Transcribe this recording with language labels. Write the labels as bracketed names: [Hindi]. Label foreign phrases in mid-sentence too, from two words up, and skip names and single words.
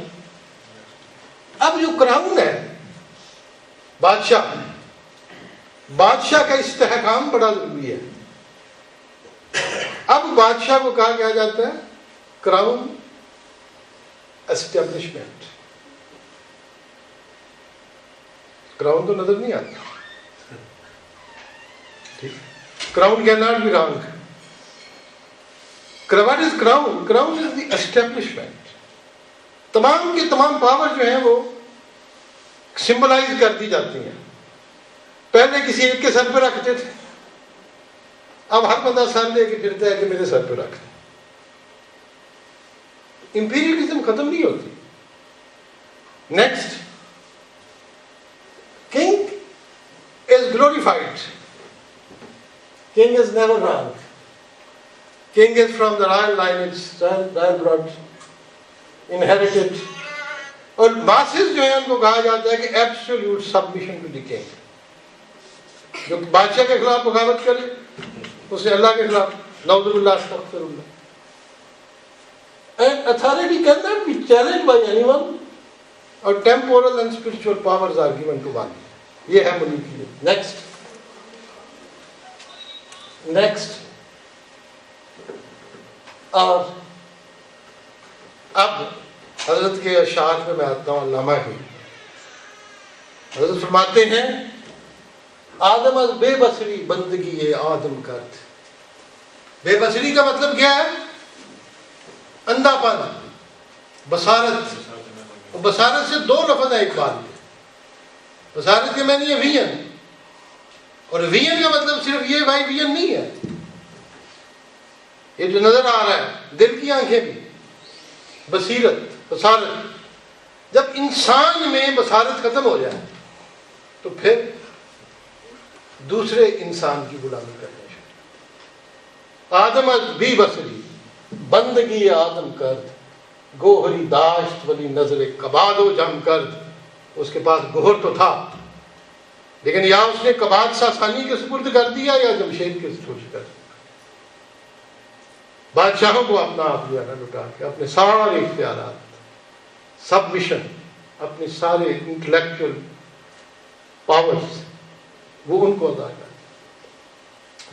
[Urdu] اب جو کراؤن ہے بادشاہ کا استحکام بڑا ضروری ہے. اب بادشاہ کو کہا کیا جاتا ہے [English] crown establishment. [Urdu] کراؤن تو نظر نہیں آتا، [English] crown can not be wrong. What is crown? Crown is the establishment. [Urdu] تمام کے تمام پاور جو ہیں وہ سمبلائز کر دی جاتی ہیں. پہلے کسی ایک کے سر پہ رکھتے تھے، اب ہر بندہ سر لے کے پھرتا ہے کہ میرے سر پہ رکھ دیں۔ امپیریلزم ختم نہیں ہوتی۔ [English] Next, king is glorified, king is never wrong, king is from the royal lineage, royal blood, inherited, [Urdu] اور ماسز جو ہیں ان کو کہا جاتا ہے کہ [English] absolute submission to the king. [Urdu] جو بادشاہ کے خلاف بغاوت کرے اسے اللہ کے خلاف، [Arabic] نعوذ باللہ استغفر اللہ۔ [English] And authority cannot be challenged by anyone, or temporal and spiritual powers are given to one. [Urdu] یہ ہے ملوکیت۔ نیکسٹ، اور اب حضرت کے اشعار میں آتا ہوں، علامہ ہی حضرت فرماتے ہیں [Persian] آدم از بے بصری بندگی آدم کرد۔ [Urdu] بے بصری کا مطلب کیا ہے؟ اندھا پن، بصارت۔ بصارت سے دو لفظ ہیں اقبال کے۔ بصارت کے معنی ہے ویژن، اور ویژن کا مطلب صرف یہ بھائی ویژن نہیں ہے، یہ جو نظر آ رہا ہے دل کی آنکھیں بھی، بصیرت، بصارت۔ جب انسان میں بصارت ختم ہو جائے تو پھر دوسرے انسان کی غلامی کرنا شروع۔ [Persian] آدم از بی بصری بندگی آدم کرد، گوہری داشت ولی نظر کباد و جم کرد۔ [Urdu] اس کے پاس گوہر تو تھا، لیکن یا اس نے کباد ساسانی کے سپرد کر دیا یا جمشید کے سپرد کر دیا۔ بادشاہوں کو اپنا آپ لیا نہ لٹا کے اپنے سارے اختیارات، سبمیشن، اپنے سارے [English] intellectual powers [Urdu] وہ ان کو ادا کر۔